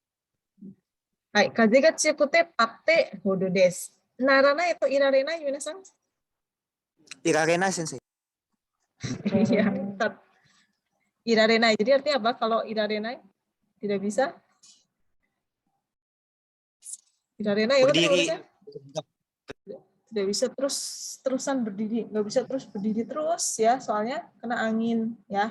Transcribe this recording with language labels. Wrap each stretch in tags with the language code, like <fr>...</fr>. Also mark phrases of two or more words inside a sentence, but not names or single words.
<ja>はい、風が強くて立ってほどです。ならない atau いられない、皆さん? いられな先生.</ja> <id>Iya, irarenai. Jadi artinya apa kalau irarenai? Tidak bisa? Irarenai apa tadi Berdiri. maksudnya? Tidak bisa terusan berdiri, nggak bisa terus berdiri terus ya, soalnya kena angin ya.</id>